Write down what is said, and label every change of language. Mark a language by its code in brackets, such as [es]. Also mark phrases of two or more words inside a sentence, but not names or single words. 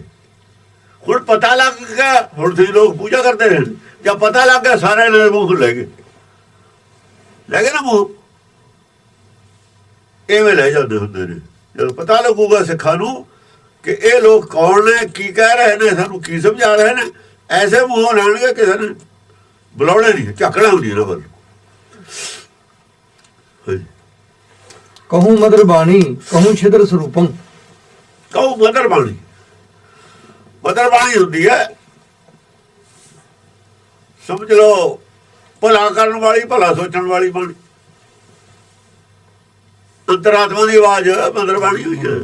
[pa] ਹੁਣ ਪਤਾ ਲੱਗ ਗਿਆ, ਹੁਣ ਤੁਸੀਂ ਲੋਕ ਪੂਜਾ ਕਰਦੇ ਰਹੇ, ਜਦ ਪਤਾ ਲੱਗ ਗਿਆ ਸਾਰੇ ਇਹਨਾਂ ਦੇ ਮੂੰਹ ਲੈ ਗਏ ਨਾ ਮੂੰਹ। ਐਵੇਂ ਲੈ ਜਾਂਦੇ ਹੁੰਦੇ ਨੇ। ਜਦੋਂ ਪਤਾ ਲੱਗੂਗਾ ਸਿੱਖਾਂ ਨੂੰ ਕਿ ਇਹ ਲੋਕ ਕੌਣ ਨੇ, ਕੀ ਕਹਿ ਰਹੇ ਨੇ, ਸਾਨੂੰ ਕੀ ਸਮਝਾ ਰਹੇ ਨੇ, ਐਸੇ ਮੂੰਹੋਂ ਲੈਣਗੇ ਕਿਸੇ ਨੇ ਬੁਲਾਉਣੇ ਨਹੀਂ, ਝਾਕਣਾ ਹੁੰਦੀ ਨਾ ਵੱਲ। [bra] कहूँ मदर बाणी कहूँ छिद्र स्वरूपं [pa] ਕਹੋ ਮਦਰ ਬਾਣੀ। ਮਦਰ ਬਾਣੀ ਹੁੰਦੀ ਹੈ, ਸਮਝ ਲਓ, ਭਲਾ ਕਰਨ ਵਾਲੀ, ਭਲਾ ਸੋਚਣ ਵਾਲੀ ਬਾਣੀ। ਅੰਤਰਾਤਮਾ ਦੀ ਆਵਾਜ਼ ਮਦਰ ਬਾਣੀ ਹੋਈ ਹੈ।